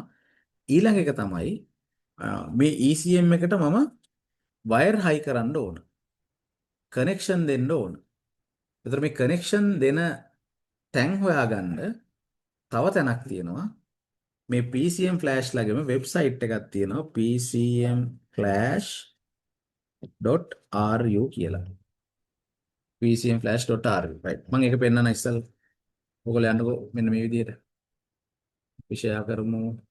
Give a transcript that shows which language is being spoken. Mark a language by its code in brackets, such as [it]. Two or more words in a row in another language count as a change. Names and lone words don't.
[si] ඊළඟ එක තමයි මේ ECM එකට මම wire high කරන්න ඕන. connection දෙන්න ඕන. එතකොට මේ connection දෙන තැන් හොයාගන්න තව තැනක් තියෙනවා. මේ PCM Flash ළඟම වෙබ්සයිට් එකක් තියෙනවා pcmflash.ru කියලා. [en] pcmflash.ru right. [si] මම ඒක පෙන්නන ඉස්සෙල්ලා ඔයගොල්ලෝ යන්නකෝ මෙන්න මේ විදිහට. විෂය කරමු.